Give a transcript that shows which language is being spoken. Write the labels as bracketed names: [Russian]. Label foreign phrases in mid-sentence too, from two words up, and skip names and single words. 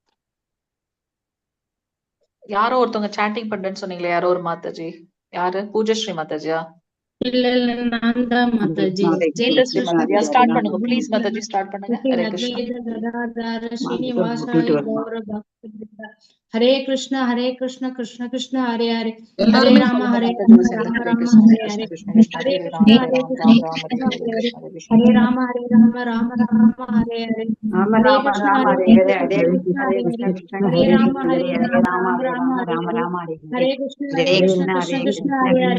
[Tamil] யாரோ ஒருத்தவங்க சாண்டிங் பண்றேன்னு சொன்னீங்களே, யாரோ ஒரு மாதாஜி. யாரு? பூஜஸ்ரீ மாதாஜியா? இல்ல நான் தான் மாதாஜி. ஸ்டார்ட் பண்ணுங்க ப்ளீஸ் மாதாஜி, ஸ்டார்ட் பண்ணுங்க. ஹரே கிருஷ்ணா. ஹரே கிருஷ்ணா கிருஷ்ண கிருஷ்ண ஹரே ஹரே, ஹரே ராம ஹரே ராம ராம ஹரே ஹரே, ஹரே கிருஷ்ணா ஹரே கிருஷ்ண ஹரே ராம ராம ராம ஹரே ஹரே, ஹரே கிருஷ்ணா ஹரே கிருஷ்ண ஹரே ராம ராம ராம ஹரே கிருஷ்ண கிருஷ்ண கிருஷ்ண ஹரே ஹரே,